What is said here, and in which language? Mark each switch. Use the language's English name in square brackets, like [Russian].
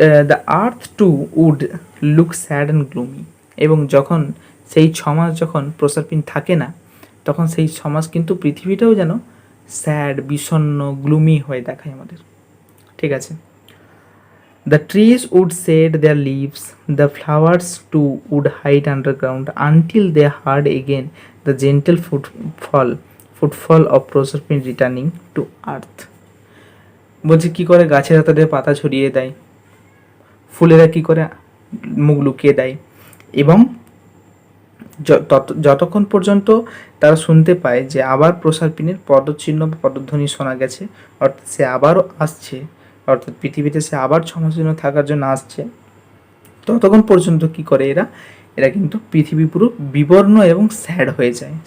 [English] The earth too would look sad and gloomy. [Bangla] এবং যখন সেই 6 মাস যখন প্রসারপিন থাকে না, তখন সেই 6 মাস কিন্তু পৃথিবীটাও যেন স্যাড, বিষণ্ণ, গ্লুমি হয়ে দেখায় আমাদের। ঠিক আছে? [English] The trees would shed their leaves, the flowers too would hide underground until they heard again the gentle footfall of Proserpine returning to earth. [Bangla] বলছে কি করে গাছেরা তাদের পাতা ছড়িয়ে দেয়, ফুলেরা কি করে মুখ লুকিয়ে দেয়, এবং যতক্ষণ পর্যন্ত তারা শুনতে পায় যে আবার প্রসারপিনের পদচিহ্ন বা পদধ্বনি শোনা গেছে, অর্থাৎ সে আবারও আসছে, অর্থাৎ পৃথিবীতে সে আবার 6 মাসের জন্য থাকার জন্য আসছে, ততক্ষণ পর্যন্ত কি করে এরা কিন্তু পৃথিবী পুরো বিবর্ণ এবং স্যাড হয়ে যায়।